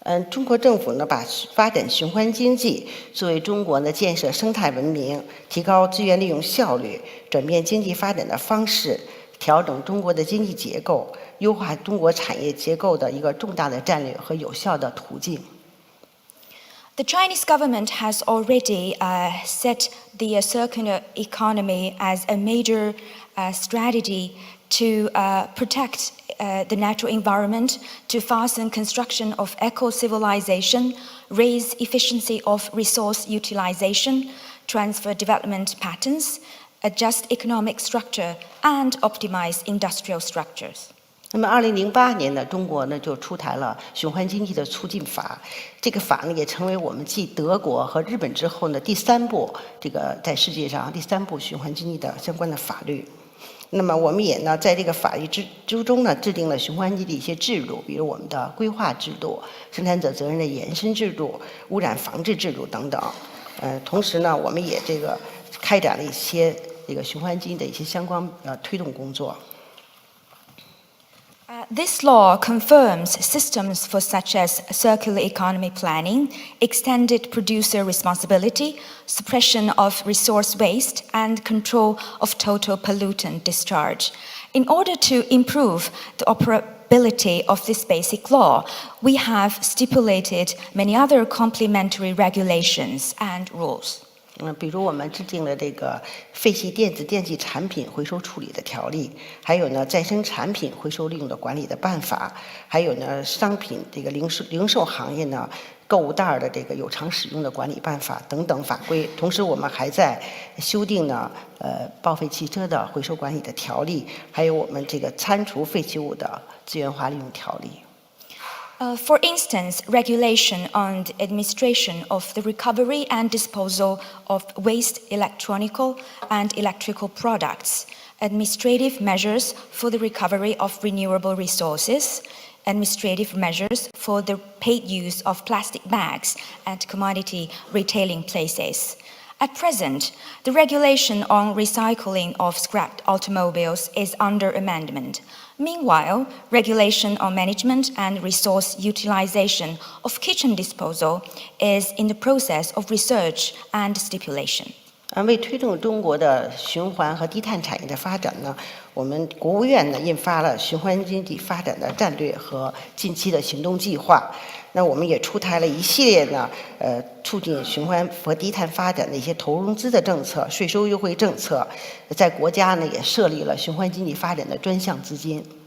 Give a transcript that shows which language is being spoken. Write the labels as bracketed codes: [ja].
[zh] 中国政府呢，把发展循环经济作为中国呢建设生态文明、提高资源利用效率、转变经济发展的方式、调整中国的经济结构、优化中国产业结构的一个重大的战略和有效的途径。 [en] The Chinese government has already set the circular economy as a major strategy to protect the natural environment, to fasten construction of eco-civilization, raise efficiency of resource utilization, transfer development patterns, adjust economic structure, and optimize industrial structures. [zh] 那么，2008年呢，中国呢就出台了循环经济的促进法，这个法呢也成为我们继德国和日本之后呢第3部在世界上第3部循环经济的相关的法律。那么我们也呢在这个法律之中呢制定了循环经济的一些制度，比如我们的规划制度、生产者责任的延伸制度、污染防治制度等等。同时呢，我们也开展了一些循环经济的一些相关推动工作。 [en] This law confirms systems for such as circular economy planning, extended producer responsibility, suppression of resource waste, and control of total pollutant discharge. In order to improve the operability of this basic law, we have stipulated many other complementary regulations and rules. [zh] 比如我们制定了这个废弃电子电器产品回收处理的条例，还有呢再生产品回收利用的管理的办法，还有呢商品零售行业呢购物袋的有偿使用的管理办法等等法规。同时我们还在修订呢报废汽车的回收管理的条例，还有我们参除废弃物的资源化利用条例。 [en] For instance, regulation on the administration of the recovery and disposal of waste electronical and electrical products, administrative measures for the recovery of renewable resources, administrative measures for the paid use of plastic bags at commodity retailing places. At present, the regulation on recycling of scrapped automobiles is under amendment. Meanwhile, regulation on management and resource utilization of kitchen disposal is in the process of research and stipulation. [zh] 为推动中国的循环和低碳产业的发展呢，我们国务院呢印发了循环经济发展的战略和近期的行动计划。那我们也出台了一系列呢促进循环和低碳发展的一些投融资的政策、税收优惠政策，在国家呢也设立了循环经济发展的专项资金。